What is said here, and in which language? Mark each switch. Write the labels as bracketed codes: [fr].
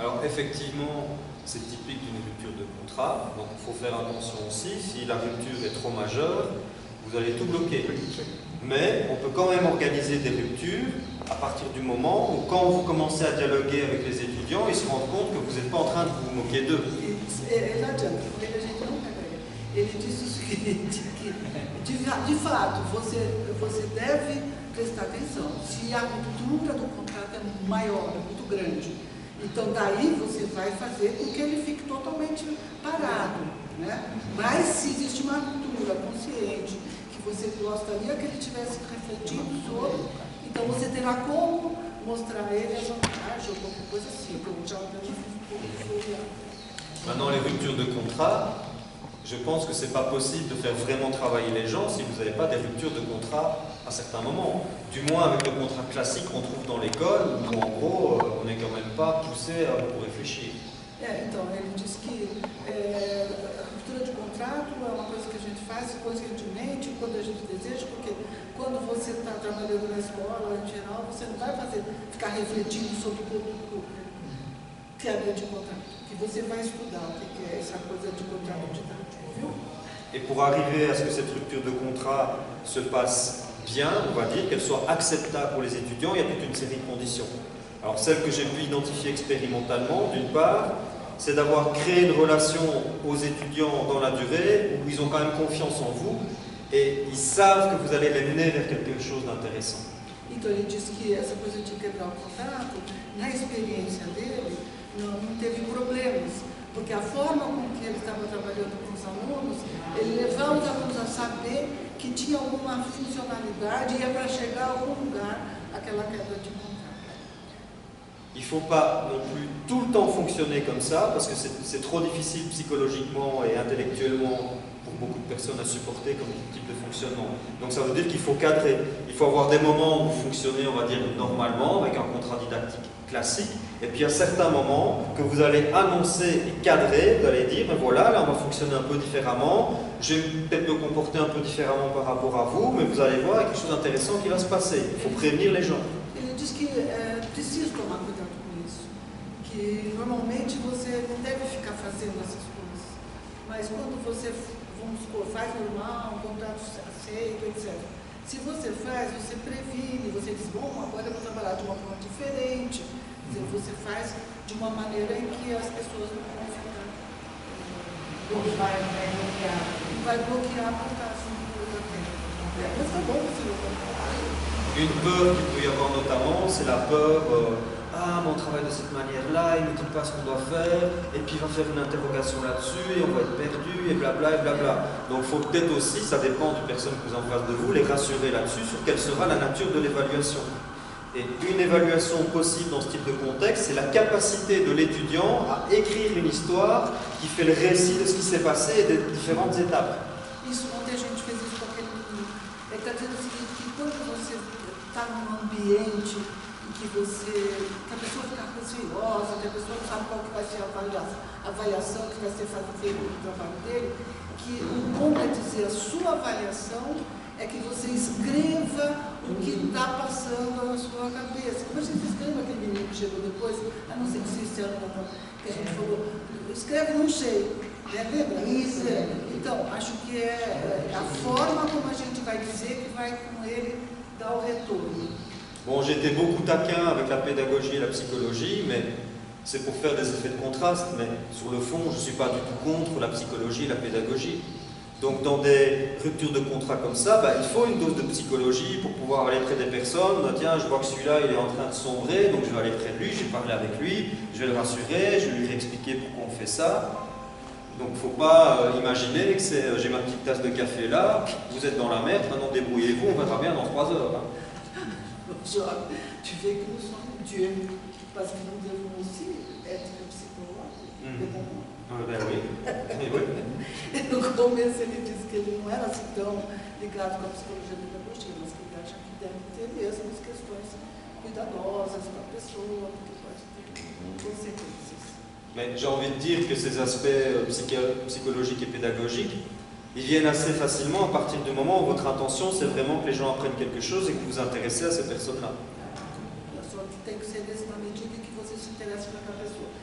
[fr] Alors effectivement, c'est typique d'une rupture de contrat, donc il faut faire attention aussi, si la rupture est trop majeure, vous allez tout bloquer. Mais on peut quand même organiser des ruptures à partir du moment où quand vous commencez à dialoguer avec les étudiants, étudiants, ils se rendent compte que vous n'êtes pas en train de vous moquer d'eux. [pt] Ele não adianta, com ele a gente não pega ele. Ele disse o seguinte, que de fato você deve prestar atenção. Se a ruptura do contrato é maior, é muito grande, então daí você vai fazer com que ele fique totalmente parado, né? Mas se existe uma ruptura consciente, que você gostaria que ele tivesse refletido sobre, então você terá como mostrar a ele as vantagens ou qualquer coisa assim, como já fiz um [fr] Maintenant, les ruptures de contrat, je pense que ce n'est pas possible de faire vraiment travailler les gens si vous n'avez pas des ruptures de contrat à certains moments. Du moins avec le contrat classique qu'on trouve dans l'école, où en gros, on n'est quand même pas poussé à beaucoup réfléchir. [pt] Então, ele diz que a ruptura de contrato é uma coisa que a gente faz conscientemente, quando a gente deseja, porque quando você está trabalhando na escola, em geral, você não vai ficar refletindo sobre o que é de contrato, que você vai estudar o que é essa coisa de contrato didático, viu? [fr] Et pour arriver à ce que cette rupture de contrat se passe bien, on va dire, qu'elle soit acceptable pour les étudiants, il y a toute une série de conditions. Alors celle que j'ai pu identifier expérimentalement, d'une part, c'est d'avoir créé une relation aux étudiants dans la durée où ils ont quand même confiance en vous et ils savent que vous allez les mener vers quelque chose d'intéressant. [pt] Então ele diz que essa coisa de quebrar o contrato, na experiência dele, não teve problemas, porque a forma com que ele estava trabalhando com os alunos, ele levava os alunos a saber que tinha alguma funcionalidade e ia para chegar a algum lugar aquela quebra de contrato. [fr] Il ne faut pas non plus tout le temps fonctionner comme ça, parce que c'est trop difficile psychologiquement et intellectuellement pour beaucoup de personnes à supporter comme type de fonctionnement. Donc ça veut dire qu'il faut cadrer. Il faut avoir des moments où vous fonctionnez, on va dire, normalement, avec un contrat didactique classique, et puis à certains moments que vous allez annoncer et cadrer, vous allez dire, ben voilà, là on va fonctionner un peu différemment, je vais peut-être me comporter un peu différemment par rapport à vous, mais vous allez voir, il y a quelque chose d'intéressant qui va se passer. Il faut prévenir les gens. [pt] Ele diz que é preciso tomar cuidado com isso, que normalmente você não deve ficar fazendo essas coisas, mas quando você, vamos supor, faz normal, um contrato aceito, etc. Se você faz, você previne, você diz, bom, agora eu vou trabalhar de uma forma diferente, quer dizer, você faz de uma maneira em que as pessoas não vão ficar, vai bloquear por causa do tempo. Mas tá bom você não contratar. [fr] Une peur qu'il peut y avoir notamment, c'est la peur ah, mais on travaille de cette manière-là, il ne dit pas ce qu'on doit faire, et puis il va faire une interrogation là-dessus, et on va être perdu, et blabla, et blabla. Donc il faut peut-être aussi, ça dépend des personnes que vous en face de vous, les rassurer là-dessus sur quelle sera la nature de l'évaluation. Et une évaluation possible dans ce type de contexte, c'est la capacité de l'étudiant à écrire une histoire qui fait le récit de ce qui s'est passé et des différentes étapes. [pt] Isso, ontem a gente fez isso com aquele menino. Ele está dizendo o seguinte, que quando você está num ambiente em que a pessoa fica receosa, que a pessoa não sabe qual que vai ser a avaliação que vai ser feita no trabalho dele, que o bom é dizer a sua avaliação é que você escreva o que está passando na sua cabeça. Como a gente escreve aquele menino que chegou depois, a não ser que se esse ano que a gente falou, escreve não sei, né? Lembra? Isso. Então, acho que é a forma como a gente vai dizer que vai com ele dar o retorno. [fr] Bon, j'étais beaucoup taquin avec la pédagogie et la psychologie, mais c'est pour faire des effets de contraste, mais sur le fond, je ne suis pas du tout contre la psychologie et la pédagogie. Donc dans des ruptures de contrat comme ça, bah, il faut une dose de psychologie pour pouvoir aller près des personnes. Bah, tiens, je vois que celui-là, il est en train de sombrer, donc je vais aller près de lui, je vais parler avec lui, je vais le rassurer, je vais lui expliquer pourquoi on fait ça. Donc il ne faut pas imaginer que c'est j'ai ma petite tasse de café là, vous êtes dans la merde, maintenant débrouillez-vous, on verra bien dans 3 heures. Hein. Genre, [pt] tu vês [fr] que nous sommes Dieu, parce que nous devons aussi être psychologues. Ben oui. [pt] No começo ele disse que ele não era assim tão ligado com a psicologia e a pedagogia, mas que ele acha que deve ter mesmo as questões cuidadosas para a pessoa, porque pode ter consequências. [fr] Mais j'ai envie de dire que ces aspects psychologiques et pédagogiques, ils viennent assez facilement à partir du moment où votre intention, c'est vraiment que les gens apprennent quelque chose et que vous vous intéressez à ces personnes-là. [pt] Só que tem que ser na medida em que você se interessa pela pessoa.